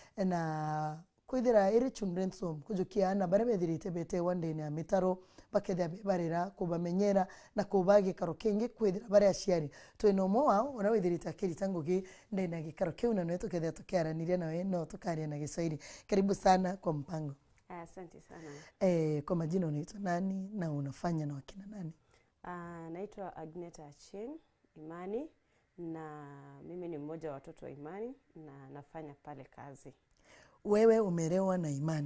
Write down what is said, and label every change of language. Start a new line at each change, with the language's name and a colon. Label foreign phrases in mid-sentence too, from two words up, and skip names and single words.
Meru: na kwithira iri Children's Home kujukia na barabethirite bete wande ni amitaro bakethia barira kubamenyera na kubagi karo kingi kwithira bare aciari twino moa ona withirite akiri tangugi ndena gikaro kiu na nwetu kethia tukiaraniria nawe no tukaria na Giswahili.
Swahili: Karibu sana kwa mpango. Asante sana. Kwa majina unaitwa nani na unafanya na wakina nani? Naitwa Agneta Achieng Imani na mimi ni mmoja wa watoto wa Imani na nafanya pale kazi. Wewe umelelewa na Imani?